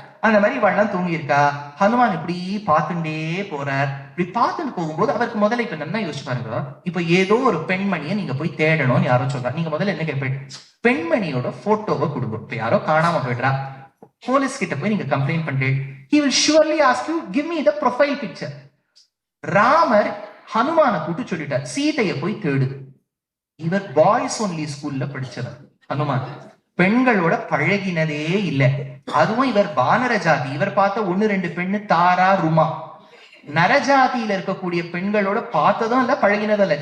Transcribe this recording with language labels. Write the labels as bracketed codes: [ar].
[ta] அந்த மாதிரி இவெல்லாம் தூங்கி இருக்கா. ஹனுமான் இப்படி பார்த்துட்டே போறார். இப்படி பார்த்துட்டு போகும்போது அவருக்கு முதல்ல இப்ப நல்லா யோசிச்சு பாருங்க, இப்ப ஏதோ ஒரு பெண்மணியை நீங்க போய் தேடணும்னு யாரோ சொல்றா. நீங்க முதல்ல என்ன கேட்பேன்? பெண்மணியோட போட்டோவை கொடுங்க. இப்ப யாரோ காணாம போயிடுறா, போலீஸ் கிட்ட போய் நீங்க கம்ப்ளைண்ட் பண்றீங்க. [en] he will surely ask you, give me the profile picture. [ta] Ramar ஹனுமான கூட்டு சொல்லிட்டார், சீதையை போய் தேடு. இவர் [en] boys only [ta] ஸ்கூல்ல படிச்சவர் ஹனுமான். பெண்களோட பழகினதே இல்லை. அதுவும் இவர் வானர ஜாதி. இவர் பார்த்த 1-2 பெண்ணு தாரா ருமா. நரஜாதியில இருக்கக்கூடிய பெண்களோட பார்த்ததும் இல்ல, பழகினதும் இல்ல.